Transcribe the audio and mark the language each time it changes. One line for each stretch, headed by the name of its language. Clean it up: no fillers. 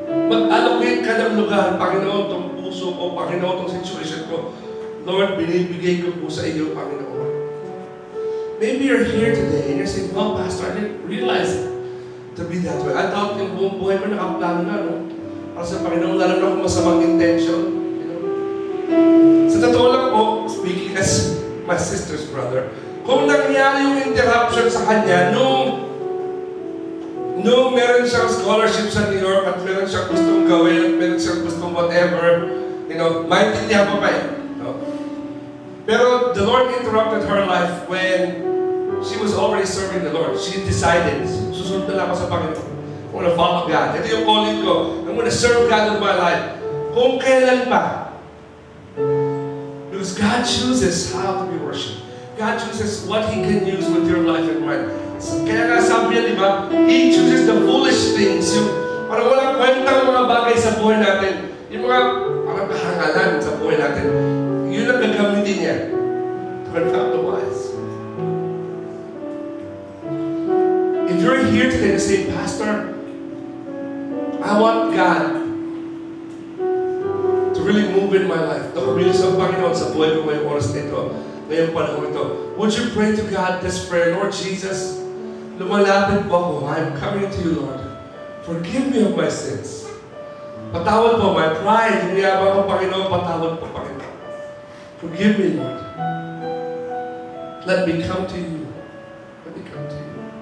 Filipino: Mag-allocate ka ng lugar. Panginoon, itong puso ko. Panginoon, itong situation ko. Lord, binibigay ko po sa iyo, Panginoon.
English: Maybe you're here today and you're saying, well, Pastor, I didn't realize it to be that way. I thought
Filipino: yung buong buhay ko nakaplano na, no? Para sa Panginoon, lalo na kung masamang intention.
English: You know?
Filipino: Sa totoo lang po,
English: speaking as my sister's brother,
Filipino: kung nangyari yung interruption sa kanya, nung meron siyang scholarship sa New York at meron siyang gustong gawin at meron siyang gustong whatever,
English: you know,
Filipino: maintindihan pa pa eh. No?
English: Pero the Lord interrupted her life when she was already serving the Lord. She decided,
Filipino: susunod na lang ako sa Panginoon.
English: I'm gonna follow God.
Filipino: Ito yung calling ko.
English: I'm gonna serve God with my life.
Filipino: Kung kailan pa.
English: Because God chooses how to be worshipped. God chooses what He can use with your life and mine.
Filipino: Kaya nga sabi niya, di ba?
English: He chooses the foolish things.
Filipino: Yung parang walang kwentang mga bagay sa buhay natin. Yung mga parang kahangalan sa buhay natin. Yun ang gagamitin niya.
English: To confound the wise. If you're here today to say, Pastor, I want God to really move in my life.
Filipino: Nakumilos ang Panginoon sa buhay ko ngayong oras nito. Ngayong panahon ito.
English: Would you pray to God this prayer? Lord Jesus,
Filipino: lumalapit po ako.
English: I'm coming to you, Lord. Forgive me of my sins.
Filipino: Patawad po
English: my pride.
Filipino: Hiniyabang ko, Panginoon. Patawad po,
English: Panginoon. Forgive me, Lord. Let me come to you. Let me come to you.